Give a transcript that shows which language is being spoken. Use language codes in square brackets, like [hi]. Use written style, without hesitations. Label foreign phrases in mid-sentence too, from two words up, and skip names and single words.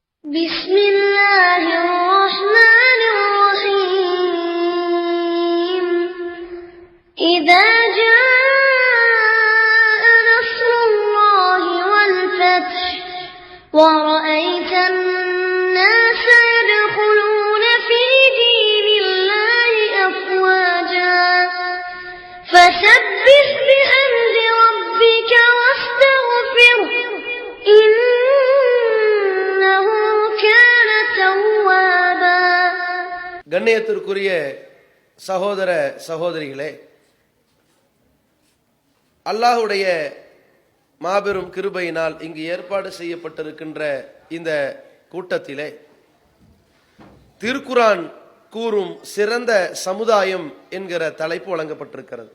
[ar] بسم الله الرحمن الرحيم إذا جاء نصر الله والفتح ورأيت الناس يدخلون في دين الله أفواجا فسبح بحمد ربك واستغفره إنه كان توابا. [ta] கண்ணியத்திற்குரிய சகோதர சகோதரிகளே, அல்லாஹ்வுடைய மாபெரும் கிருபையினால் இங்கு ஏற்பாடு செய்யப்பட்டிருக்கின்ற இந்த கூட்டத்திலே திருக்குர்ஆன் கூறும் சிறந்த சமுதாயம் என்கிற தலைப்பு வழங்கப்பட்டிருக்கிறது.